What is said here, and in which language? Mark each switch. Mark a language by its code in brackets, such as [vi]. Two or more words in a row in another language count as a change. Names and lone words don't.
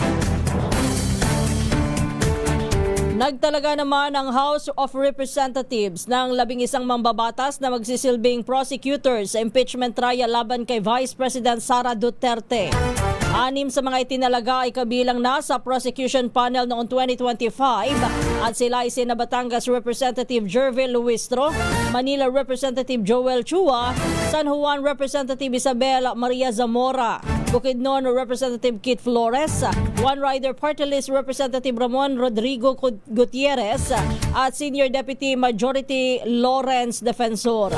[tl] Nagtalaga naman ang House of Representatives ng 11 mambabatas na magsisilbing prosecutors sa impeachment trial laban kay Vice President Sara Duterte. 6 sa mga itinalaga ay kabilang na sa prosecution panel noong 2025 at sila ay sina Batangas Representative Jervil Luistro, Manila Representative Joel Chua, San Juan Representative Isabel Maria Zamora, Bukidnon Representative Kit Flores, One Rider Party List Representative Ramon Rodrigo Gutierrez at Senior Deputy Majority Lawrence Defensor.